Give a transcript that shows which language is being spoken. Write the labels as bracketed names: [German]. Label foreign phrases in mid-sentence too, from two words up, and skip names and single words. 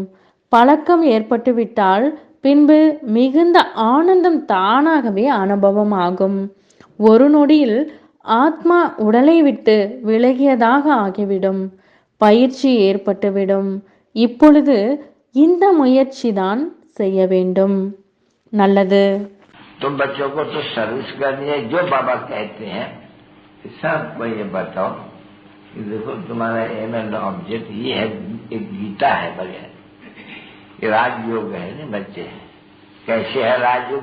[Tamil] பழக்கம் ஏற்பட்டுவிட்டால் பின்பு மிகுந்த ஆனந்தம் தானாகவே அனுபவமாகும். ஒரு நொடியில் ஆத்மா உடலை விட்டு விலகியதாக ஆகிவிடும். பயிற்சி ஏற்பட்டுவிடும். இப்பொழுது இந்த முயற்சி தான் செய்ய வேண்டும். நல்லது. [Hindi] तुम बच्चों को तो सर्विस करनी है जो बाबा कहते हैं सबको ये बताओ कि देखो तुम्हारा [English] aim and object [Hindi] ये है, एक गीता है बढ़िया, ये राजयोग है ना बच्चे। कैसे है राजयोग?